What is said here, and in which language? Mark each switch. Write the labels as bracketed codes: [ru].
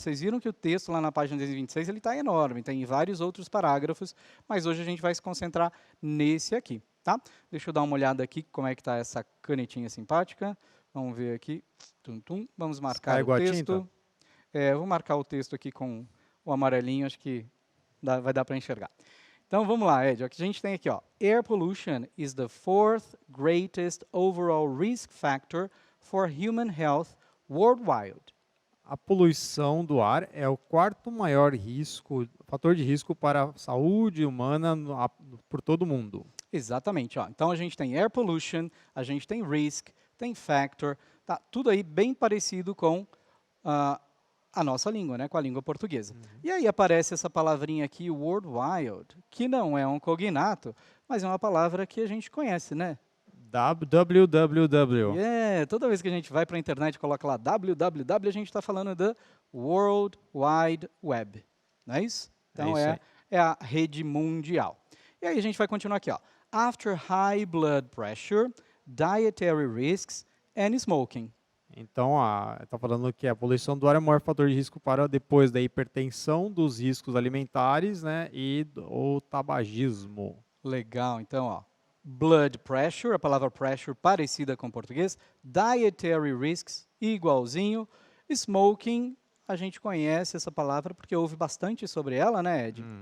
[pt] Vocês viram que o texto lá na página 226 ele está enorme, tem vários outros parágrafos, mas hoje a gente vai se concentrar nesse aqui, tá? Deixa eu dar uma olhada aqui como é que está essa canetinha simpática. Vamos ver aqui. Tum, tum. Vamos marcar o texto. Vou marcar o texto aqui com o amarelinho, acho que vai dar para enxergar. Então, vamos lá, Ed. O que a gente tem aqui, ó. [en] Air pollution is the fourth greatest overall risk factor for human health worldwide. [pt] A poluição do ar é o quarto maior fator de risco para a saúde humana por todo o mundo. Exatamente. Ó. Então, a gente tem air pollution, a gente tem risk, tem factor, tá tudo aí bem parecido com a nossa língua, né, com a língua portuguesa. E aí aparece essa palavrinha aqui, worldwide, que não é um cognato, mas é uma palavra que a gente conhece, né? www. Toda vez que a gente vai para a internet e coloca lá www, a gente está falando da World Wide Web, não é isso? Então é a rede mundial. E aí a gente vai continuar aqui, ó. [en] After high blood pressure, dietary risks and smoking. [pt] Então, está falando que a poluição do ar é o maior fator de risco para depois da hipertensão, dos riscos alimentares, né, e o tabagismo. Legal, então, ó, blood pressure, a palavra pressure parecida com o português, dietary risks, igualzinho, smoking, a gente conhece essa palavra porque ouve bastante sobre ela, né, Ed?